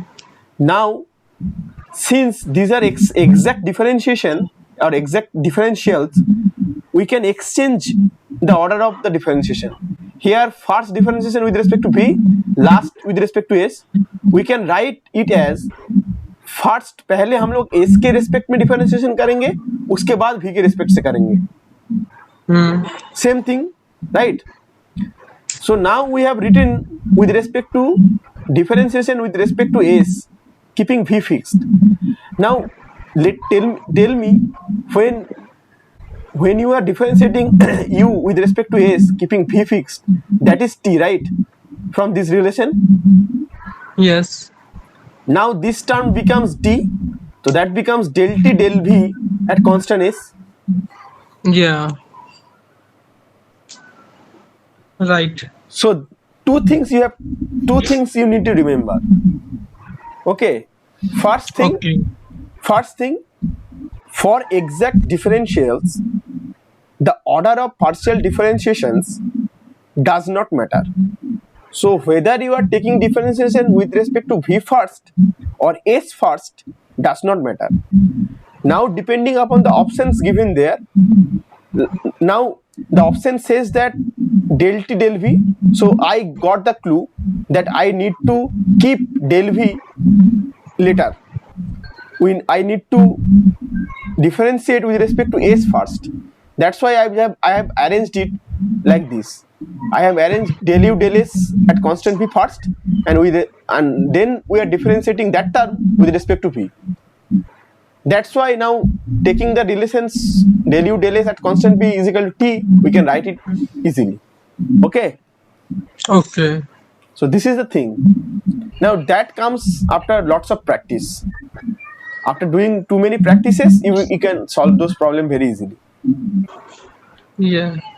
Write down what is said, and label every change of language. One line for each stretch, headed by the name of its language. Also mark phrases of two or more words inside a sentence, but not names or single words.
English: Now, since these are exact differentiation or exact differentials, we can exchange the order of the differentiation. Here, first differentiation with respect to v, last with respect to s. We can write it as
Hindi: फर्स्ट पहले हम लोग एस के रेस्पेक्ट में डिफरेंशिएशन करेंगे, उसके बाद वी के रेस्पेक्ट से करेंगे.
English: Same thing, right? So now we have written with respect to differentiation with respect to S, keeping v fixed. now let tell me when you are differentiating u with respect to s, keeping v fixed, that is t, right? From this relation. Yes. Now this term becomes d, so that becomes del t del v at constant s. Yeah. Right. So two things you need to remember. Okay. First thing, for exact differentials, the order of partial differentiations does not matter. So whether you are taking differentiation with respect to v first or s first does not matter. Now depending upon the options given there, now the option says that del t del v, so I got the clue that I need to keep del v later. When I need to differentiate with respect to s first, that's why I have arranged it like this. I have arranged del u del s at constant v first, and then we are differentiating that term with respect to v. That's why now taking the relations del u del s at constant v is equal to t, we can write it easily. Okay. Okay. So this is the thing. Now that comes after lots of practice. After doing too many practices, you can solve those problems very easily. Yeah.